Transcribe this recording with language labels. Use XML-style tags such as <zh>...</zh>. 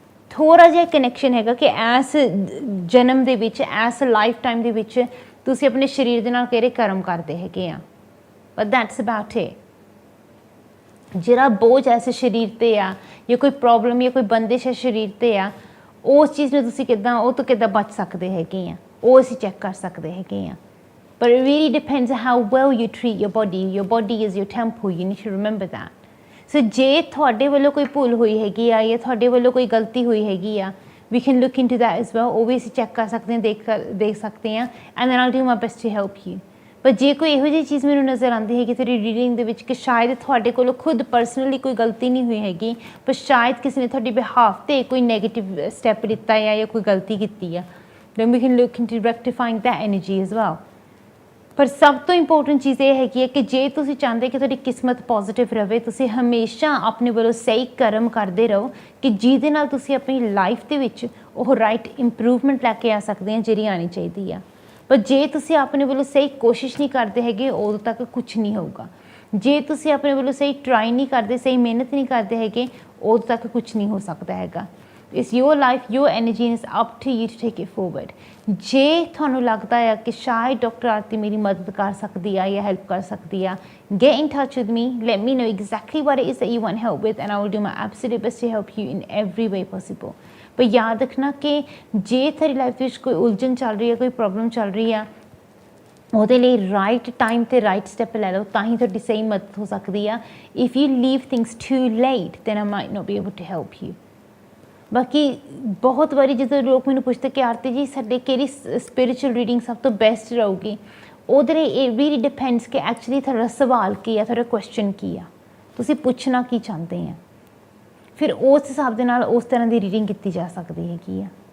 <pa>ਥੋੜ੍ਹਾ ਜਿਹਾ ਕਨੈਕਸ਼ਨ ਹੈਗਾ ਕਿ ਇਸ ਜਨਮ ਦੇ ਵਿੱਚ, ਇਸ ਲਾਈਫ ਟਾਈਮ ਦੇ ਵਿੱਚ ਤੁਸੀਂ ਆਪਣੇ ਸਰੀਰ ਦੇ ਨਾਲ ਕਿਹੜੇ ਕਰਮ ਕਰਦੇ ਹੈਗੇ ਆ,</pa> <en>But that's about it.</en> <pa>ਜਿਹੜਾ ਬੋਝ ਐਸੇ ਸਰੀਰ 'ਤੇ ਆ ਜਾਂ ਕੋਈ ਪ੍ਰੋਬਲਮ ਜਾਂ ਕੋਈ ਬੰਦਿਸ਼ ਹੈ ਸਰੀਰ 'ਤੇ ਆ, ਉਸ ਚੀਜ਼ ਨੂੰ ਤੁਸੀਂ ਕਿੱਦਾਂ, ਉਹ ਤੋਂ ਕਿੱਦਾਂ ਬਚ ਸਕਦੇ ਹੈਗੇ ਆ, ਉਹ ਅਸੀਂ ਚੈੱਕ ਕਰ ਸਕਦੇ ਹੈਗੇ ਆ।</pa> <en>But it really depends how well you treat your body. Your body is your temple. You need to remember that.</en> <pa>So ਜੇ ਤੁਹਾਡੇ ਵੱਲੋਂ ਕੋਈ ਭੁੱਲ ਹੋਈ ਹੈਗੀ ਆ ਜਾਂ ਤੁਹਾਡੇ ਵੱਲੋਂ ਕੋਈ ਗਲਤੀ ਹੋਈ ਹੈਗੀ ਆ,</pa> <en>we can look into that as well.</en> <pa>ਉਹ ਵੀ ਅਸੀਂ ਚੈੱਕ ਕਰ ਸਕਦੇ ਹਾਂ, ਦੇਖ ਸਕਦੇ ਹਾਂ,</pa> <en>and then I'll do my best to help you.</en> <pa>ਪਰ ਜੇ ਕੋਈ ਇਹੋ ਜਿਹੀ ਚੀਜ਼ ਮੈਨੂੰ ਨਜ਼ਰ ਆਉਂਦੀ ਹੈਗੀ ਤੁਹਾਡੀ ਰੀਡਿੰਗ ਦੇ ਵਿੱਚ ਕਿ ਸ਼ਾਇਦ ਤੁਹਾਡੇ ਕੋਲੋਂ ਖੁਦ ਪਰਸਨਲੀ ਕੋਈ ਗਲਤੀ ਨਹੀਂ ਹੋਈ ਹੈਗੀ, ਪਰ ਸ਼ਾਇਦ ਕਿਸੇ ਨੇ ਤੁਹਾਡੇ ਬਿਹਾਫ 'ਤੇ ਕੋਈ ਨੈਗੇਟਿਵ ਸਟੈਪ ਲਿੱਤਾ ਆ ਜਾਂ ਕੋਈ ਗਲਤੀ ਕੀਤੀ ਆ,</pa> <en>then we can look into rectifying that energy as well.</en> <pa>ਪਰ ਸਭ ਤੋਂ ਇੰਪੋਰਟੈਂਟ ਚੀਜ਼ ਇਹ ਹੈਗੀ ਹੈ ਕਿ ਜੇ ਤੁਸੀਂ ਚਾਹੁੰਦੇ ਕਿ ਤੁਹਾਡੀ ਕਿਸਮਤ ਪੋਜ਼ੀਟਿਵ ਰਹੇ, ਤੁਸੀਂ ਹਮੇਸ਼ਾ ਆਪਣੇ ਵੱਲੋਂ ਸਹੀ ਕਰਮ ਕਰਦੇ ਰਹੋ ਕਿ ਜਿਹਦੇ ਨਾਲ ਤੁਸੀਂ ਆਪਣੀ ਲਾਈਫ ਦੇ ਵਿੱਚ ਉਹ ਰਾਈਟ ਇੰਪਰੂਵਮੈਂਟ ਲੈ ਕੇ ਆ ਸਕਦੇ ਆ ਜਿਹੜੀ ਆਉਣੀ ਚਾਹੀਦੀ ਆ। ਪਰ ਜੇ ਤੁਸੀਂ ਆਪਣੇ ਵੱਲੋਂ ਸਹੀ ਕੋਸ਼ਿਸ਼ ਨਹੀਂ ਕਰਦੇ ਹੈਗੇ, ਉਦੋਂ ਤੱਕ ਕੁਝ ਨਹੀਂ ਹੋਊਗਾ। ਜੇ ਤੁਸੀਂ ਆਪਣੇ ਵੱਲੋਂ ਸਹੀ ਟਰਾਈ ਨਹੀਂ ਕਰਦੇ, ਸਹੀ ਮਿਹਨਤ ਨਹੀਂ ਕਰਦੇ ਹੈਗੇ, ਉਦੋਂ ਤੱਕ ਕੁਝ ਨਹੀਂ ਹੋ ਸਕਦਾ ਹੈਗਾ।</pa> <en>It's your life, your energy, and it's up to you to take it forward.</en> <pa>ਜੇ ਤੁਹਾਨੂੰ ਲੱਗਦਾ ਹੈ ਕਿ ਸ਼ਾਇਦ ਡਾਕਟਰ ਆਰਤੀ ਮੇਰੀ ਮਦਦ ਕਰ ਸਕਦੀ ਆ ਜਾਂ ਹੈਲਪ ਕਰ ਸਕਦੀ ਆ,</pa> <en>get in touch with me. Let me know exactly what it is that you want help with, and I will do my absolute best to help you in every way possible.</en> <pa>ਪਰ ਯਾਦ ਰੱਖਣਾ ਕਿ ਜੇ ਤੁਹਾਡੀ life ਵਿੱਚ ਕੋਈ ਉਲਝਣ ਚੱਲ ਰਹੀ ਹੈ, ਕੋਈ ਪ੍ਰੋਬਲਮ ਚੱਲ ਰਹੀ ਆ, ਉਹਦੇ ਲਈ ਰਾਈਟ ਟਾਈਮ 'ਤੇ ਰਾਈਟ ਸਟੈਪ ਲੈ ਲਓ, ਤਾਂ ਹੀ ਤੁਹਾਡੀ ਸਹੀ ਮਦਦ ਹੋ ਸਕਦੀ ਆ।</pa> <en>If you leave things too late then I might not be able to help you.</en> <pa>ਬਾਕੀ ਬਹੁਤ ਵਾਰੀ ਜਦੋਂ ਲੋਕ ਮੈਨੂੰ ਪੁੱਛਦੇ ਕਿ ਆਰਤੀ ਜੀ ਸਾਡੇ ਕਿਹੜੀ ਸਪਿਰਿਚੁਅਲ ਰੀਡਿੰਗ ਸਭ ਤੋਂ ਬੈਸਟ ਰਹੂਗੀ, ਉਹਦੇ ਲਈ ਇਹ</pa> <en>really depends</en> <pa>ਕਿ ਐਕਚੁਅਲੀ ਤੁਹਾਡਾ ਸਵਾਲ ਕੀ ਆ, ਤੁਹਾਡਾ ਕੁਐਸਚਨ ਕੀ ਆ, ਤੁਸੀਂ ਪੁੱਛਣਾ ਕੀ ਚਾਹੁੰਦੇ ਆ। ਫਿਰ ਉਸ ਹਿਸਾਬ ਦੇ ਨਾਲ ਉਸ ਤਰ੍ਹਾਂ ਦੀ ਰੀਡਿੰਗ ਕੀਤੀ ਜਾ ਸਕਦੀ ਹੈਗੀ ਆ।</pa>